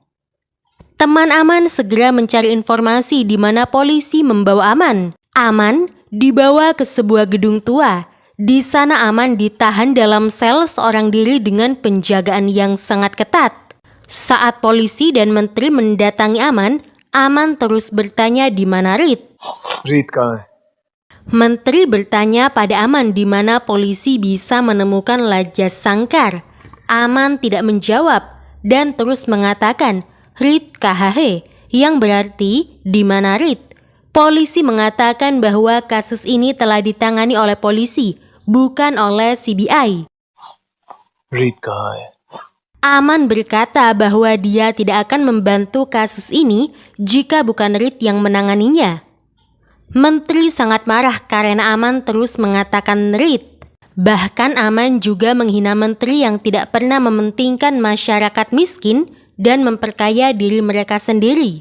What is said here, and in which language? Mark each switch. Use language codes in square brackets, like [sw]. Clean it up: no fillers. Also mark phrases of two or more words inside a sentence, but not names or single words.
[id] Teman Aman segera mencari informasi di mana polisi membawa Aman. Aman dibawa ke sebuah gedung tua. Di sana Aman ditahan dalam sel seorang diri dengan penjagaan yang sangat ketat. Saat polisi dan menteri mendatangi Aman, Aman terus bertanya di mana Rit. [hi] रीत कहाँ है? [id] Menteri bertanya pada Aman di mana polisi bisa menemukan Laja Sangkar. Aman tidak menjawab dan terus mengatakan Rit KHH, yang berarti di mana Rit. Polisi mengatakan bahwa kasus ini telah ditangani oleh polisi, bukan oleh CBI. [hi] रीत कहाँ है? [id] Aman berkata bahwa dia tidak akan membantu kasus ini jika bukan Rit yang menanganinya. Menteri sangat marah karena Aman terus mengatakan Rit. Bahkan Aman juga menghina menteri yang tidak pernah mementingkan masyarakat miskin dan memperkaya diri mereka sendiri.